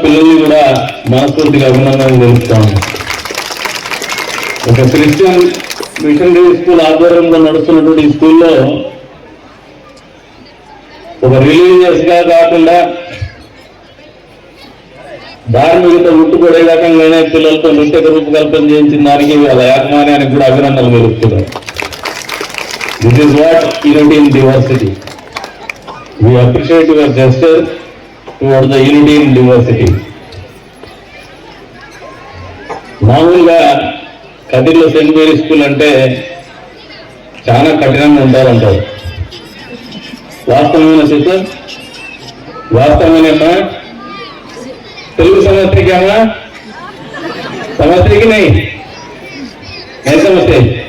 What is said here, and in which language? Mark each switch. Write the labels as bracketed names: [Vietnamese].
[Telugu] పిల్లల్ని కూడా మనస్ఫూర్తిగా అభినందనలు తెలుపుతాను. ఒక క్రిస్టియన్ మిషనరీ స్కూల్ ఆధ్వర్యంలో నడుస్తున్నటువంటి ఈ స్కూల్లో ఒక రిలీజియస్ గా కాకుండా ధార్మికత ఉట్టుపడే రకంగానే పిల్లలతో నృత్య రూపకల్పన చేయించిన దానికి వాళ్ళ యాజమాన్యానికి కూడా అభినందనలు తెలుపుతున్నారు. [English] This is what unity in diversity. We appreciate your gesture towards the unity in diversity. [Telugu] మామూలుగా కదిర్లో సెయింట్ మేరీ స్కూల్ అంటే చాలా కఠినంగా ఉంటారంటారు. వాస్తవమైన సిస్టర్, వాస్తవమేనా? తెలుగు సమస్యకి అమ్మా, సమస్యకి [Hindi] नहीं [Telugu] సమస్య.